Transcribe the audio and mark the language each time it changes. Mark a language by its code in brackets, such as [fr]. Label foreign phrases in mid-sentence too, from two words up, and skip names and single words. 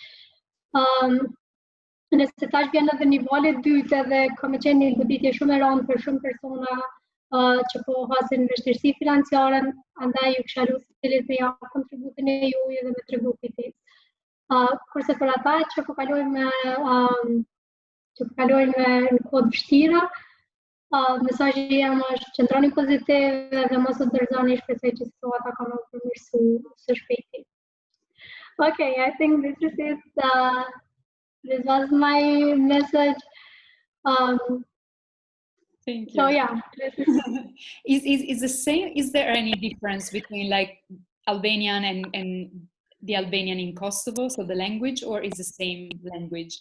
[sq] Um, Nëse tash vjen edhe niveli i dytë edhe ka më qenë një goditje shumë e rëndë për shumë persona që po hasin vështirësi financiare, andaj ju kisha lutur cilit me jap kontributin e juaj dhe me tregu kujdes. Kurse për ata që po kalojnë në kohë vështira, mesazhi jam është qëndroni pozitiv dhe mos u dorëzoni, shpresoj që situata ka më përmirësu së shpejti. [en] Okay, I think this is it. This was my message. Um, Thank So you. yeah, this is. Is the same? Is there any difference between like Albanian and the Albanian in Kosovo, so the language, or is the same language?